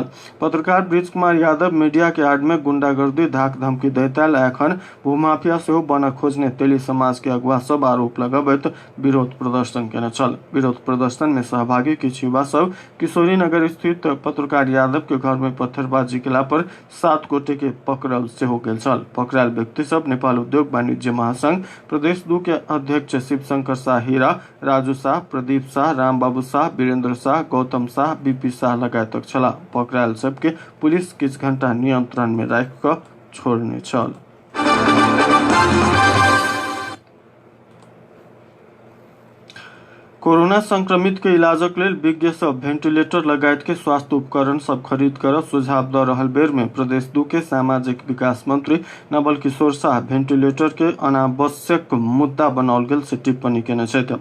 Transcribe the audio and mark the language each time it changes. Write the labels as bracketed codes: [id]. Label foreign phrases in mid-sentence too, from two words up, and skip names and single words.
[mai] पत्रकार ब्रिज कुमार यादव मीडिया के आड़ में गुंडागर्दी धाक धमकी दैत आयल एखन भूमाफिया सेहो बनऽ खोजने तेली समाज के अगुआ सब आरोप लगबैत विरोध प्रदर्शन केने छल। विरोध प्रदर्शन में सहभागी किछु युवा सब किशोरी नगर स्थित पत्रकार यादव के घर में पत्थरबाजी केला पर 7 गोटे के पकड़ल सेहो गेल छल। पकड़ायल व्यक्ति सब नेपाल उद्योग वाणिज्य महासंघ प्रदेश 2 के अध्यक्ष शिवशंकर शाह हीरा, राजू शाह, प्रदीप शाह, रामबाबू शाह, वीरेंद्र शाह, गौतम शाह, बीपी शाह लगायतक छला। पकड़ायल सबके पुलिस किछु घंटा नियंत्रण में राखि कऽ छोड़ने छल। कोरोना संक्रमित के इलाजक लेल विज्ञ सब वेंटिलेटर लगायत के स्वास्थ्य उपकरण सब खरीद कर सुझाव द रहल बेर में प्रदेश 2 के सामाजिक विकास मंत्री नवल किशोर शाह वेंटिलेटर के अनावश्यक मुद्दा बनाओल गेल से टिप्पणी केने छथि।